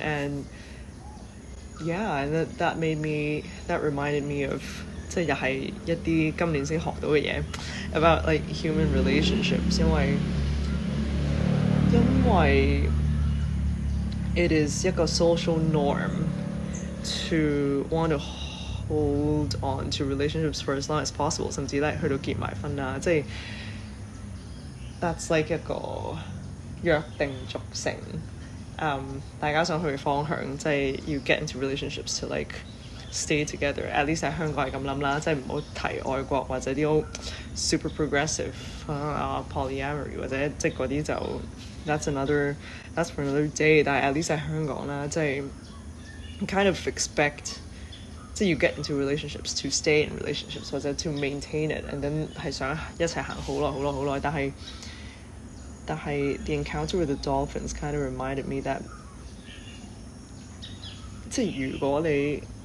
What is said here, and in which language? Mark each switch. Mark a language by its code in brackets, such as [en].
[en] And yeah, and that reminded me of [yue] 即係又係一啲今年先學到嘅嘢 [en] about like human relationships， [yue] 因為 it is 一個 social norm [en] to want to hold on to relationships for as long as possible， [yue] 甚至咧去到結埋婚啦，即係 that's like 一個約定俗成大家想去嘅方向，即係要 [en] get into relationships to like stay together。 [yue] At least 喺香港係咁諗啦，即係唔好提外國或者啲好 super progressive polyamory 或者即係嗰啲就 [en] that's for another day。 [yue] 但係 at least 喺香港啦，即係 [en] kind of expect。 [yue] 即係要 [en] get into relationships to stay in relationships [yue] 或者 [en] to maintain it and then [yue] 係想一齊行好耐，但係 [en] the encounter with the dolphins kind of reminded me that [yue] 即係如果你